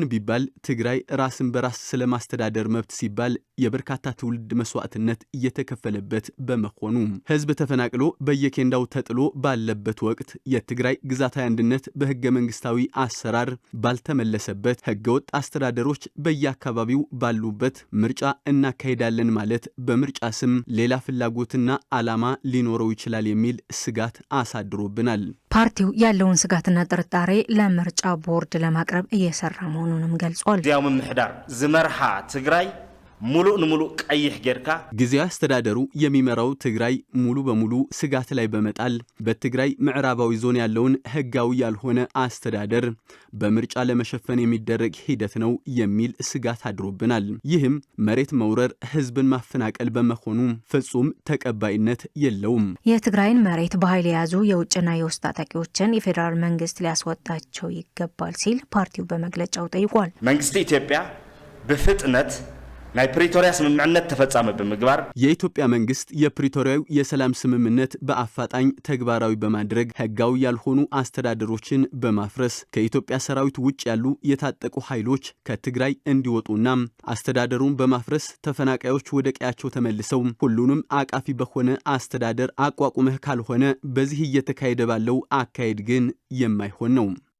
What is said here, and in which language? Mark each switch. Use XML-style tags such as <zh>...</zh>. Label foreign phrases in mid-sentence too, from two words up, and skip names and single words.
<am>ቢባል ትግራይ ራስን በራስ ስለማስተዳደር መብት ሲባል የበርካታ ትውልድ መስዋዕትነት እየተከፈለበት በመሆኑ ህዝብ ተፈናቅሎ በየኬንዳው ተጥሎ ባለበት ወቅት የትግራይ ግዛታዊ አንድነት በህገ መንግስታዊ አሰራር ባልተመለሰበት ህገወጥ አስተዳደሮች በየአካባቢው ባሉበት ምርጫ እናካሄዳለን ማለት በምርጫ ስም ሌላ ፍላጎትና ዓላማ ሊኖረው ይችላል የሚል ስጋት አሳድሮብናል። ፓርቲው ያለውን ስጋትና ጥርጣሬ ለምርጫ ቦርድ ለማቅረብ እየሰራ መሆኑንም ገልጿል።</am> <ti>ጊዜያዊ ምምሕዳር ዝመርሃ ትግራይ ሙሉ ንሙሉ ቀይሕ ጌርካ</ti> <am>ጊዜያዊ አስተዳደሩ የሚመራው ትግራይ ሙሉ በሙሉ ስጋት ላይ በመጣል በትግራይ ምዕራባዊ ዞን ያለውን ህጋዊ ያልሆነ አስተዳደር በምርጫ ለመሸፈን የሚደረግ ሂደት ነው የሚል ስጋት አድሮብናል። ይህም መሬት መውረር፣ ህዝብን ማፈናቀል በመሆኑ ፍጹም ተቀባይነት የለውም። የትግራይን መሬት በኃይል የያዙ የውጭና የውስጥ ታጣቂዎችን የፌዴራል መንግስት ሊያስወጣቸው ይገባል ሲል ፓርቲው በመግለጫው ጠይቋል።</am> <ti>መንግስት ኢትዮጵያ በፍጥነት ናይ ፕሪቶሪያ ስምምዕነት ተፈጻመ በመግባር</ti> <am>የኢትዮጵያ መንግስት የፕሪቶሪያው የሰላም ስምምነት በአፋጣኝ ተግባራዊ በማድረግ ህጋዊ ያልሆኑ አስተዳደሮችን በማፍረስ ከኢትዮጵያ ሰራዊት ውጭ ያሉ የታጠቁ ኃይሎች ከትግራይ እንዲወጡና አስተዳደሩን በማፍረስ ተፈናቃዮች ወደ ቀያቸው ተመልሰው ሁሉንም አቃፊ በሆነ አስተዳደር አቋቁመህ ካልሆነ በዚህ እየተካሄደ ባለው አካሄድ ግን የማይሆን ነው።</am>